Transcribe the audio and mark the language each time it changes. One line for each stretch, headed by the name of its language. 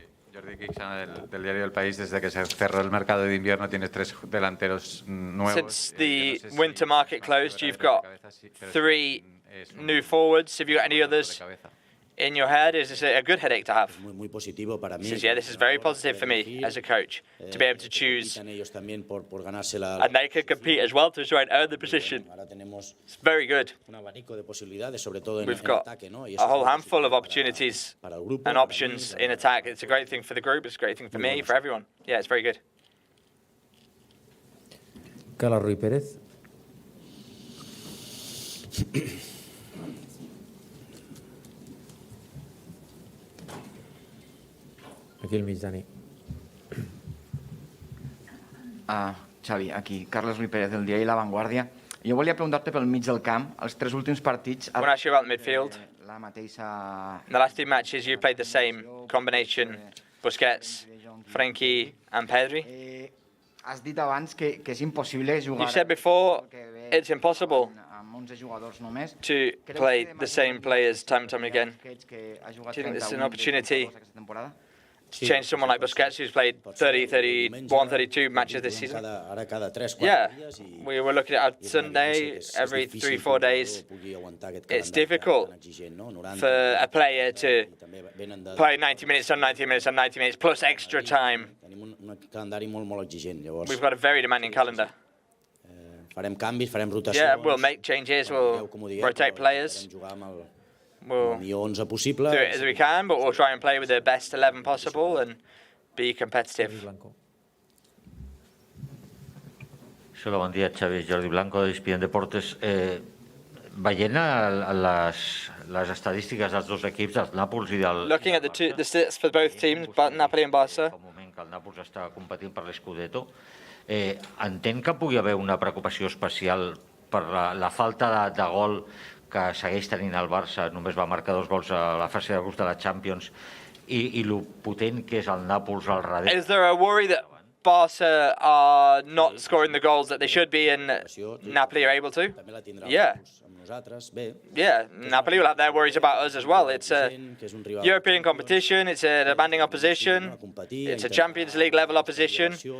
Spanish: Jordi Quixana del diario El País, desde que se cerró el mercado de invierno tienes 3 delanteros nuevos.
English: Since the winter market closed, you've got 3 new forwards. Have you got any others in your head? Is this a good headache to have? Says, yeah, this is very positive for me as a coach to be able to choose, and they can compete as well to try and earn the position. It's very good. We've got a whole handful of opportunities and options in attack. It's a great thing for the group. It's a great thing for me, for everyone. Yeah, it's very good. Carlos Ruiz Pérez.
Catalan: Aquí el mig, Dani. Xavi, aquí, Carles Ruiz Pérez, del diari La Vanguardia. Jo volia preguntar-te pel mig del camp, els 3 últims partits...
English: I want to ask you about midfield.
Catalan: La mateixa...
English: In the last 2 matches, you played the same combination, Busquets, Frenkie and Pedri.
Catalan: Has dit abans que és impossible jugar...
English: You said before, it's impossible
Catalan: amb 11 jugadors només.
English: to play the same players time and time again. Do you think this is an opportunity to change someone like Busquets, who's played 30, 31, 32 matches this season? Yeah, we were looking at Sunday, every 3-4 days. It's difficult for a player to play 90 minutes on 90 minutes on 90 minutes, plus extra time. We've got a very demanding calendar. Yeah, we'll make changes, we'll rotate players. We'll do it as we can, but we'll try and play with the best 11 possible and be competitive.
Catalan: Hola, bon dia, Xavi. Jordi Blanco, de ESPN Deportes. Veient les estadístiques dels 2 equips, dels Nàpols i del...
English: Looking at the stats for both teams, Napoli and Barça.
Catalan: El moment que el Nàpols està competint per l'Scudetto, entenc que pugui haver una preocupació especial per la falta de gol que segueix tenint el Barça, només va marcar 2 gols a la fase de grups de la Champions, i lo potent que és el Nàpols al darrere.
English: Is there a worry that Barca are not scoring the goals that they should be and Napoli are able to? Yeah. Yeah, Napoli will have their worries about us as well. It's a European competition, it's a demanding opposition, it's a Champions League level opposition.